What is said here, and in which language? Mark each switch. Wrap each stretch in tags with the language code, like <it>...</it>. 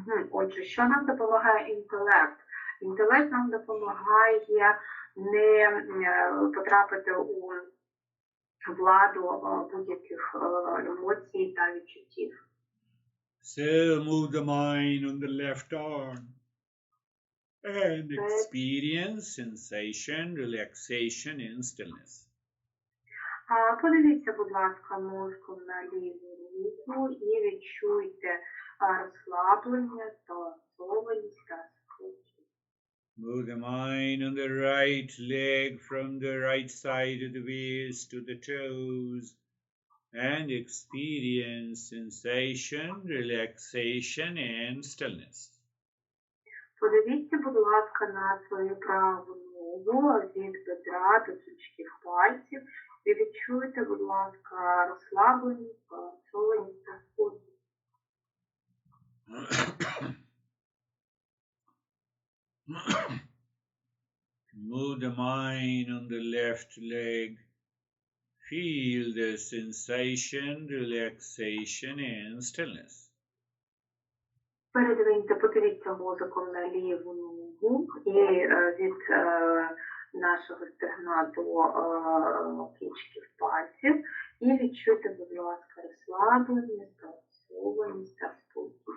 <uk>Отже, що нам допомагає інтелект? Інтелект нам допомагає не потрапити у владу будь-яких емоцій та відчуттів.</uk> <en>So move the mind on the left arm and experience sensation, relaxation and stillness.</en> <uk>Подивіться, будь ласка, мозком на ліву руку і відчуйте розслаблення, збалансованість та спокій.</uk> <en>Move the mind on the right leg from the right side of the waist to the toes and experience sensation, relaxation and stillness.</en> <uk>Подивіться, будь ласка, на свою праву ногу від бедра до кінчиків пальців і відчуйте, будь ласка, розслабленість, збалансованість та спокій.</uk> <en>Move the mind on the left leg. Feel the sensation, relaxation and stillness.</en> <uk>Подивіться мозоком на ліву ногу і від нашого стегна до кінчиків пальців і відчуйте, будь ласка, розслаблення, збалансованість та спокій.</uk>